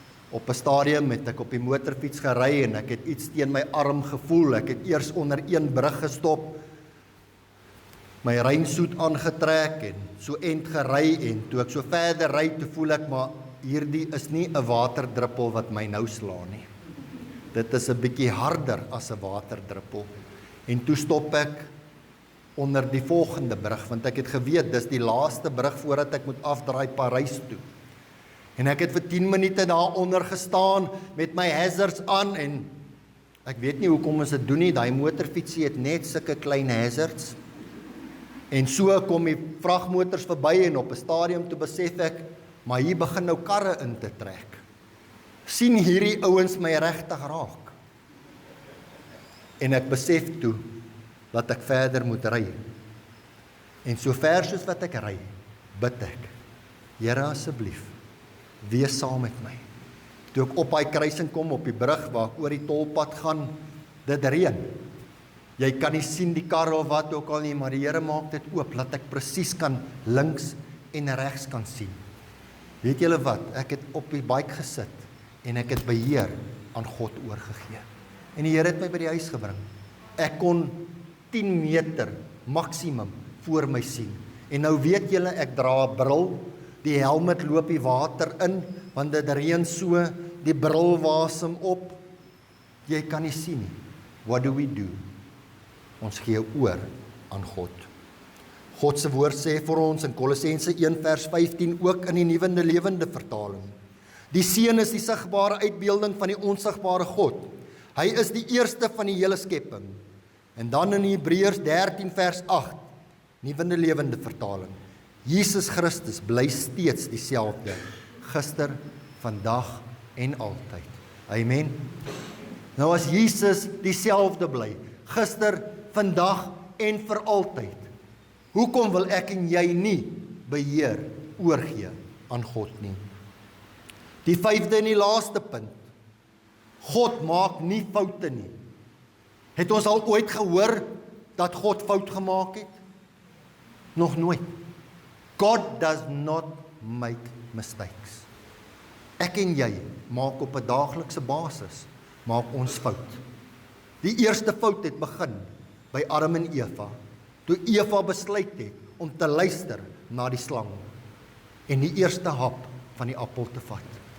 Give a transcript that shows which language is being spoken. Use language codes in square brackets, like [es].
[af] Op 'n stadium het ek op die motorfiets gery en ek het iets teen my arm gevoel. Ek het eers onder een brug gestop, my reënsoet aangetrek en so end gery en toe ek so verder ry, toe voel ek maar hierdie is nie 'n waterdruppel wat my nou slaan nie. Dit is 'n bietjie harder as 'n waterdruppel. En toe stop ek onder die volgende brug, want ek het geweet, dis die laaste brug voordat ek moet afdraai Parys toe. En ek het vir 10 minute daar onder gestaan met my hazards aan en ek weet nie hoekom ons dit doen nie, daai motorfietsie het net sulke klein hazards. En so kom die vragmotors verby en op 'n stadium toe besef ek, maar hier begin nou karre in te trek. Sien hierdie ouens my regtig raak. En ek besef toe dat ek verder moet ry. En so ver soos wat ek ry, bid ek, Here asseblief, wees saam met my. Toe ek op daai kruising kom op die brug waar ek oor die tolpad gaan, dit reën. Jy kan nie sien die karre of wat ook al nie, maar die Here maak dit oop, laat ek presies kan links en regs kan sien. Weet julle wat, ek het op die bike gesit en ek het beheer aan God oorgegee. En die Here het my by die huis gebring. Ek kon 10 meter maksimum voor my sien. En nou weet julle, ek dra 'n bril, die helmet loop die water in, want dit reën so, die bril wasem op. Jy kan nie sien nie. [en] What do we do? [af] Ons gee oor aan God. God se woord sê vir ons in Kolossense 1 vers 15 ook in die Nuwe Lewende vertaling. Die Seun is die sigbare uitbeelding van die onsigbare God. Hy is die eerste van die hele skepping. En dan in Hebreërs 13 vers 8, Nuwe Lewende vertaling. Jesus Christus bly steeds dieselfde, gister, vandag en altyd. Amen. Nou as Jesus dieselfde bly, gister, vandag en vir altyd, hoekom wil ek en jy nie beheer oorgee aan God nie? Die 5de en die laaste punt, God maak nie foute nie. Het ons al ooit gehoor dat God fout gemaak het? Nog nooit. [en] God does not make mistakes. [af] Ek en jy maak op 'n daaglikse basis, maak ons fout. Die eerste fout het begin by Adam en Eva, toe Eva besluit het om te luister na die slang en die eerste hap van die appel te vat.